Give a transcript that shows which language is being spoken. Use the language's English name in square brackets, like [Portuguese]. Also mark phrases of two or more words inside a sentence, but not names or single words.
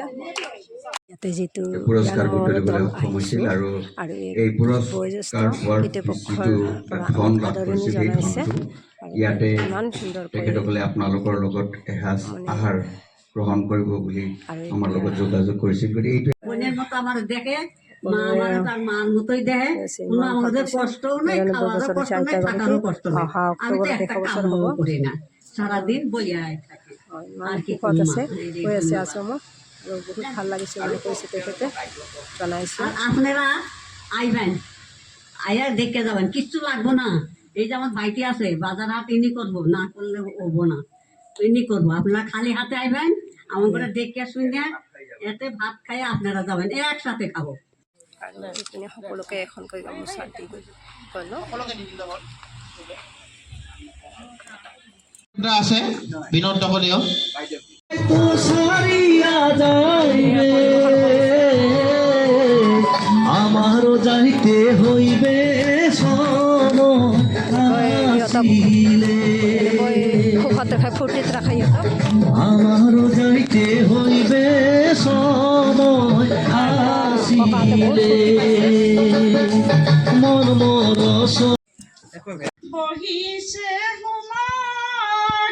[Assamese] ইয়াতে যিটো পুৰস্কাৰ বুটলিবলৈ সক্ষম হৈছিল আৰু এই পুৰস্কাৰ পোৱাৰ যিটো ধন লাভ কৰিছিল সেই ধনটো ইয়াতে তেখেতসকলে আপোনালোকৰ লগত এসাঁজ আহাৰ গ্ৰহণ কৰিব বুলি আমাৰ লগত যোগাযোগ কৰিছিল। গতিকে এইটো [Bangla] আমার দেখে মা আমার তার মার মতোই দেখে, কোনো আমাদের কষ্টও নেই, খাওয়ারও কষ্ট নেই, থাকারও কষ্ট নেই। আমি তো একটা কামও করি না, সারাদিন বইয়াই থাকি। আর কি [Assamese] সুখত আছে কৈ আছে আশ্ৰমত আৰু বহুত ভাল লাগিছে বুলি কৈছে তেখেতে জনাইছে। [Bangla] আর আপনারা আইবেন, আইয়া দেখে যাবেন, কিচ্ছু লাগবো না। এই যে আমার ভাইটি আছে, বাজার হাট ইনি করবো, না করলে হবো না, ইনি করবো। আপনারা খালি হাতে আইবেন, আমার করে দেখে শুনে এতে ভাত খাই আপনারা যাবেন, একসাথে খাবো। [Assamese] আৰু এইপিনে সকলোকে এখনকৈ গামোচা দি গ'ল। আছে বিনোদ ডাঙৰীয়া [Bangla] আমারও যাইতে হইবে [Assamese] ফূৰ্তিত ৰাখে [Bangla] আমারও যাইতে হইবে সময় আসিলে মন মরস [Assamese] বহিছে হুমা